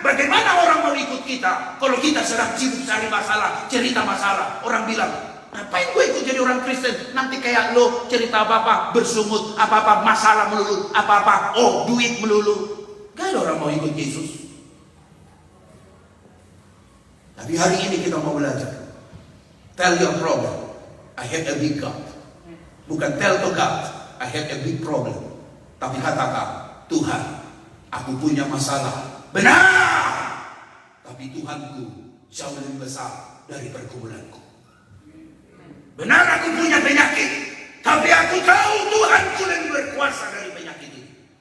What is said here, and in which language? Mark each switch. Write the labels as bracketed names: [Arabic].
[Indonesian] Bagaimana orang mau ikut kita kalau kita sedang sibuk cari masalah, cerita masalah? Orang bilang, ngapain gue ikut jadi orang Kristen? Nanti kayak lo cerita apa-apa, bersungut, apa-apa, masalah melulu, apa-apa, duit melulu. Gak ada orang mau ikut Yesus. Tapi hari ini kita mau belajar. [English] Tell your problem, I have a big God. [Indonesian] Bukan [English] tell to God, I have a big problem. [Indonesian] Tapi katakan, Tuhan, aku punya masalah. Benar! Tapi Tuhanku jauh lebih besar dari pergumulanku. Benar, aku punya penyakit, tapi aku tahu Tuhanku lebih berkuasa dari penyakit ini.